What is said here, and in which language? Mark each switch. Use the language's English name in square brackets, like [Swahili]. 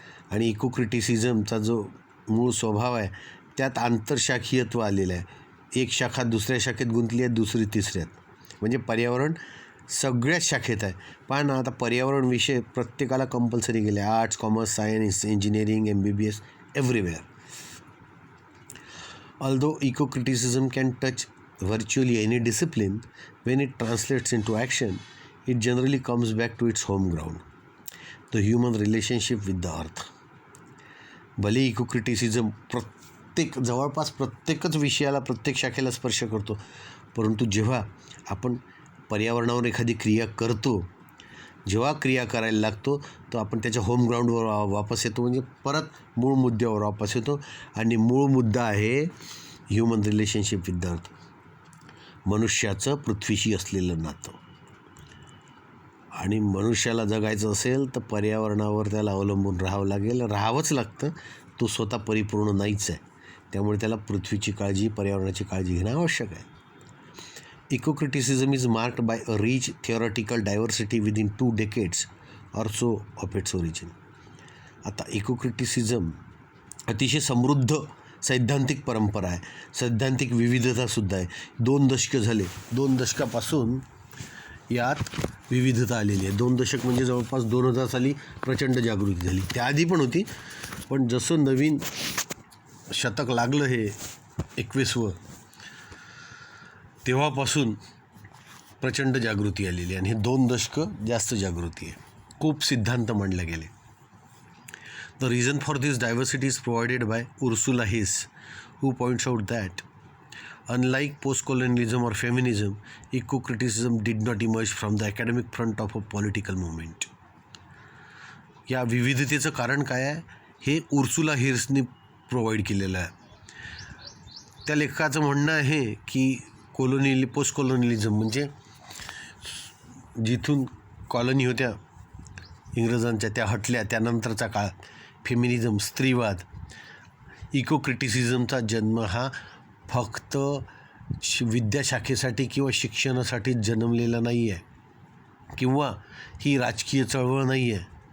[Marathi] आणि इको क्रिटिसिझमचा जो मूळ स्वभाव आहे त्यात आंतरशाखीयत्व आलेलं आहे. एक शाखा दुसऱ्या शाखेत गुंतली आहे, दुसरी तिसऱ्यात. म्हणजे पर्यावरण सगळ्याच शाखेत आहे. पहा ना, आता पर्यावरण विषय प्रत्येकाला कंपल्सरी केले, arts, commerce, science, engineering, MBBS, everywhere. [English] Although eco-criticism can touch virtually any discipline, when it translates into action, it generally comes back to its home ground, the human relationship with the earth. [Marathi] भले eco-criticism जवळपास प्रत्येकच विषयाला, प्रत्येक शाखेला स्पर्श करतो, परंतु जेव्हा आपण पर्यावरणावर एखादी क्रिया करतो, जेव्हा क्रिया करायला लागतो, तो आपण त्याच्या होम ग्राउंडवर वापस येतो, म्हणजे परत मूळ मुद्द्यावर वापस येतो. आणि मूळ मुद्दा आहे [English] human relationship with the earth, [Marathi] मनुष्याचं पृथ्वीशी असलेलं नातं. आणि मनुष्याला जगायचं असेल तर पर्यावरणावर त्याला अवलंबून राहावं लागेल, राहावंच लागतं. तो स्वतः परिपूर्ण नाहीच आहे, त्यामुळे त्याला पृथ्वीची काळजी, पर्यावरणाची काळजी घेणं आवश्यक आहे. [English] Eco-criticism is marked by a rich theoretical diversity within 2 decades or so of its origin. [Marathi] आता इको-क्रिटिसिझम अतिशय समृद्ध सैद्धांतिक परंपरा आहे, सैद्धांतिक विविधतासुद्धा आहे. 2 दशकं झाले, 2 दशकापासून यात विविधता आलेली आहे. 2 दशक म्हणजे जवळपास 2000 साली प्रचंड जागृती झाली. त्याआधी पण होती, पण जसं नवीन शतक लागलं हे 21वं, तेव्हापासून प्रचंड जागृती आलेली आहे. आणि हे 2 दशकं जास्त जागृती आहे. खूप सिद्धांत मांडले गेले. [English] The reason for this diversity is provided by Ursula Heise, who points out that unlike post-colonialism or feminism, eco-criticism did not emerge from the academic front of a political movement. [Marathi] या विविधतेचं कारण काय आहे हे उर्सुला हिर्सनी प्रोव्हाइड केलेलं आहे. त्या लेखकाचं म्हणणं आहे की पोस्ट कॉलोनिलिझम म्हणजे जिथून कॉलनी होत्या इंग्रजांच्या त्या हटल्या, त्यानंतरचा काळ, फेमिनिझम, स्त्रीवाद, इको-क्रिटिसिझमचा जन्म हा फक्त विद्याशाखेसाठी किंवा शिक्षणासाठी जन्मलेला नाही आहे, किंवा ही राजकीय चळवळ नाही आहे.